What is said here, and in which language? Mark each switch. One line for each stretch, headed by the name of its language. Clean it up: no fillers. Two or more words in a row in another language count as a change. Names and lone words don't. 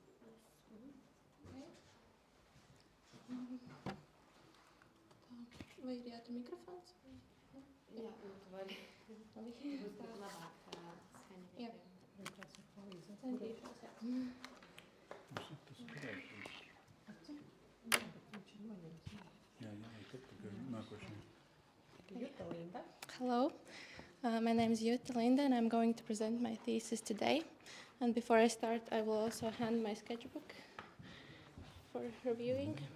Latvian: Vai ir jātur mikrofons? Jā, nu tu vari būt labāk skaņa. Jā. Centīšos, jā.
English: Hello, my name is Jutta Linda and I'm going to present my thesis today. And before I start, I will also hand my sketchbook for reviewing.